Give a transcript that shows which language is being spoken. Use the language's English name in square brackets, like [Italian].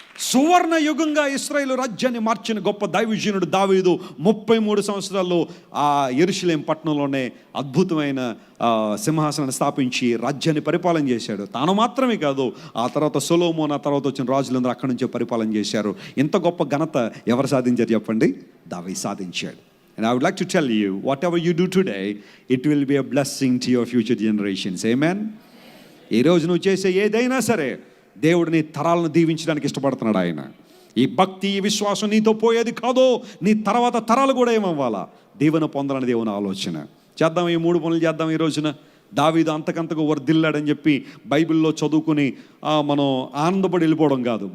[Telugu] సువర్ణ యుగంగా ఇశ్రాయేలు రాజ్యాన్ని మార్చిన గొప్ప దైవజనుడు దావీదు 33 సంవత్సరాల్లో ఆ యెరూషలేం పట్టణంలోనే అద్భుతమైన సింహాసనాన్ని స్థాపించి రాజ్యాన్ని పరిపాలన చేశాడు. తాను మాత్రమే కాదు, ఆ తర్వాత సొలొమోను, ఆ తర్వాత వచ్చిన రాజులందరూ అక్కడి నుంచే పరిపాలన చేశారు. ఇంత గొప్ప ఘనత ఎవరు సాధించారు చెప్పండి? దావీదు సాధించాడు. [English] And I would like to tell you, whatever you do today, it will be a blessing to your future generations. Amen. [Telugu] ఈ రోజు నువ్వు చేసే ఏదైనా సరే దేవుడు నీ తరాలను దీవించడానికి ఇష్టపడుతున్నాడు ఆయన. ఈ భక్తి, ఈ విశ్వాసం నీతో పోయేది కాదు, నీ తర్వాత తరాలు కూడా ఏమవ్వాలా? దీవెన పొందాలని దేవుని ఆలోచన. చేద్దాం, ఈ 3 పనులు చేద్దాం ఈ రోజున. దావీదు అంతకంతకు వర్ధిల్లాడని చెప్పి బైబిల్లో చదువుకుని మనం ఆనందపడి వెళ్ళిపోవడం కాదు.